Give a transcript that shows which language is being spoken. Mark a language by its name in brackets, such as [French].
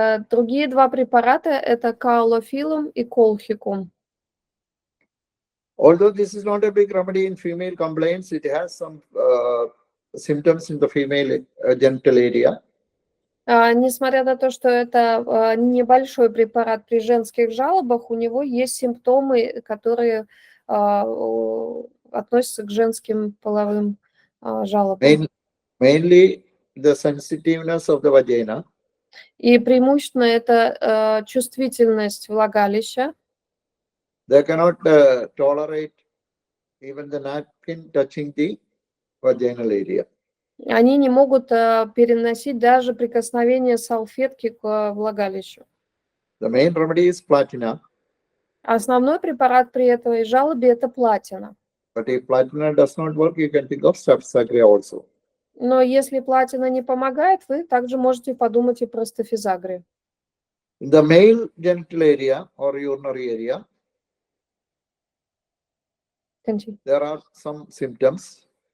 [Russian] Другие два препарата – это каолофилум и колхикум. [English] Although this is not a big remedy in female complaints, it has some symptoms in the female genital area. [Russian] Несмотря на то, что это небольшой препарат при женских жалобах, у него есть симптомы, которые относятся к женским половым жалобам. [English] Mainly the sensitiveness of the vagina. [Russian] И преимущественно это чувствительность влагалища. [English] They cannot tolerate even the napkin touching the vaginal area. [Russian] Они не могут переносить даже прикосновение салфетки к влагалищу. [English] The main remedy is platina. [Russian] Основной препарат при этой жалобе – это платина. [English] But if platina does not work, you can think of Staphysagria also. [Russian] Но если платина не помогает, вы также можете подумать и про стафизагрию. [English] In the male genital area or urinary area, there are some symptoms.